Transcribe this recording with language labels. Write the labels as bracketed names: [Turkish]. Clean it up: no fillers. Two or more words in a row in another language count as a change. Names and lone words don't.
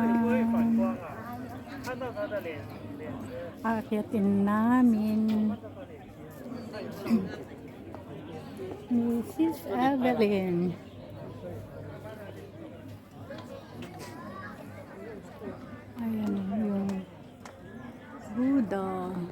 [Chinese] 这里不会反光啊，看到他的脸是 [Filipino] Aakyatin namin. Mrs. Evelyn. Ayan yung Buddha.